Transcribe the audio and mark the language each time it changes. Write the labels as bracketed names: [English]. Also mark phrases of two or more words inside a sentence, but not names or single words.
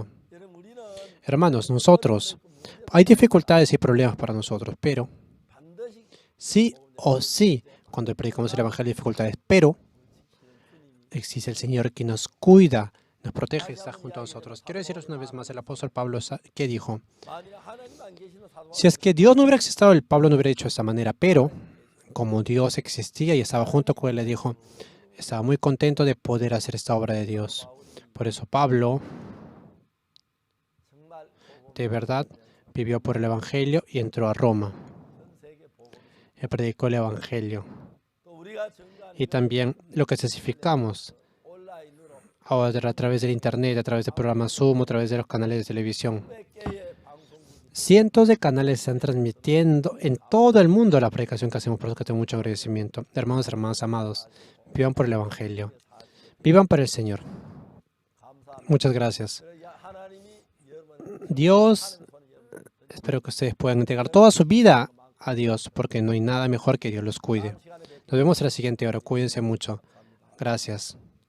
[Spanish] Hermanos, nosotros, hay dificultades y problemas para nosotros, pero sí o sí, cuando predicamos el evangelio hay dificultades, pero existe el Señor que nos cuida nos protege y está junto a nosotros. Quiero deciros una vez más, el apóstol Pablo, ¿qué dijo? [Korean] 만일 하나님 안 계시는 사도 [Spanish] Si es que Dios no hubiera existido, el Pablo no hubiera dicho de esta manera, pero como Dios existía y estaba junto con él, le dijo, estaba muy contento de poder hacer esta obra de Dios. Por eso Pablo, [Korean] 정말 [Spanish] de verdad, vivió por el Evangelio y entró a Roma. [Korean] 전 세계 복음을 [Spanish] Él predicó el Evangelio. [Korean] 또 우리가 증거하는 [Spanish] Y también lo que testificamos [Korean] 온라인으로 [Spanish] ahora a través del Internet, a través del programa Zoom, a través de los canales de televisión. [Korean] 몇 개의 방송국이 [Spanish] Cientos de canales están transmitiendo en todo el mundo la predicación que hacemos, por eso que tengo mucho agradecimiento. Hermanos, hermanas, amados, vivan por el Evangelio. Vivan para el Señor. [Korean] 감사합니다. [Spanish] Muchas gracias. [Korean] 그래야 하나님이 여러분 [Spanish] Dios, [Korean] 하는 손이 여러분 [Spanish] espero que ustedes puedan entregar toda su vida a Dios, porque no hay nada mejor que Dios los cuide. [Korean] 다음 시간에 뵙겠습니다. [Spanish] Nos vemos en la siguiente hora. Cuídense mucho. Gracias.